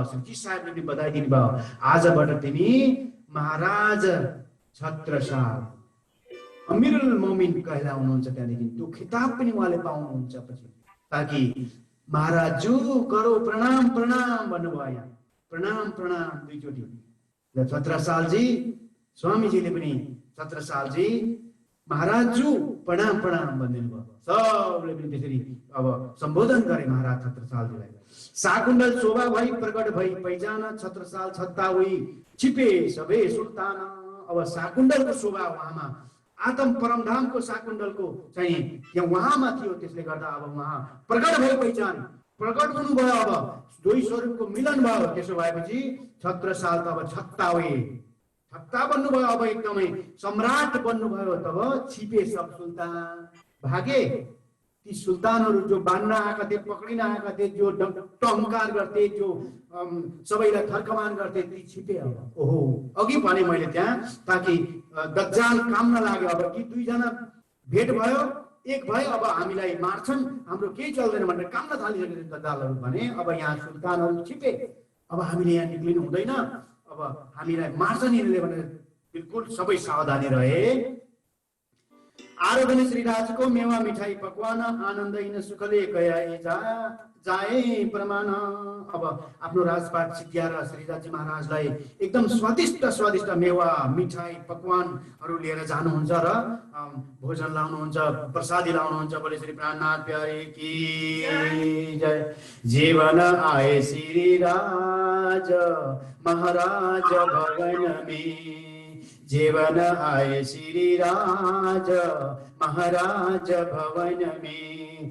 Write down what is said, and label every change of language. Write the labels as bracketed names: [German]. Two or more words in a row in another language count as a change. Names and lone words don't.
[Nepali] श्रीजी साहेबले पनि बधाई दिनुभयो, आजबाट तिमी महाराज छत्रसाल। अमीरुल मोमिन कहलाउनुहुन्छ त्यहाँदेखि त्यो खिताब पनि उहाँले पाउनुहुन्छ पछि। [Hindi] ताकि महाराजजू करो प्रणाम प्रणाम [Nepali] भन्नुभयो, यहाँ प्रणाम प्रणाम दुईचोटि। छत्रसालजी स्वामीजीले पनि छत्रसालजी महाराजजू प्रणाम प्रणाम भनिदिनु भयो। सबले पनि त्यसरी अब सम्बोधन गरे महाराज छत्रसालजीलाई। [Hindi] साकुण्डल शोभा भई प्रकट भई पहिचान छत्रसाल छत्ता हुई छिपे सबै सुल्तान। [Nepali] अब साकुण्डलको शोभा उहाँमा, आत्म परमधामको साकुण्डलको चाहिँ यहाँ उहाँमा थियो। त्यसले गर्दा अब उहाँ प्रकट भई पहिचान, प्रकट हुनुभयो। अब दुई स्वरूपको मिलन भयो। त्यसो भएपछि छत्रसाल त अब [Hindi] छत्ता हुए, [Nepali] छत्ता बन्नुभयो। अब एकदमै सम्राट बन्नुभयो। [Hindi] तब छिपे सब सुल्तान, [Nepali] भागे ती सुल्तानहरू जो बान्न आएका थिए, पक्रिन आएका थिए, जो टंकार गर्थे, जो सबैलाई थर्कमान गर्थे, ती छिपे। अब ओहो अघि भने मैले त्यहाँ, ताकि दज्जाल काम नलाग्यो। अब कि दुईजना भेट भयो, एक भयो, अब हामीलाई मार्छन्, हाम्रो केही चल्दैन भनेर काम थालिसकेको दज्जालहरू भने। अब यहाँ सुल्तानहरू छिपे, अब हामीले यहाँ निक्लिनु हुँदैन, अब हामीलाई मार्छन् यिनीहरूले भनेर बिल्कुल सबै सावधानी रहे। [Hindi] आराधन श्रीराज को मेवा मिठाई पकवान आनन्द इन सुखले कयाए जाए प्रमाण। [Nepali] अब आफ्नो राजपाट सिद्ध्याएर श्रीराजी महाराजलाई एकदम स्वादिष्ट स्वादिष्ट मेवा मिठाई पकवानहरू लिएर जानुहुन्छ र भोजन लाउनुहुन्छ, प्रसादी लाउनुहुन्छ। [Hindi] बोले श्री प्राणनाथ प्यारे की जय। जीवन आए श्रीराज महाराज भवन में, जीवन आए श्रीराज महाराज भवन में।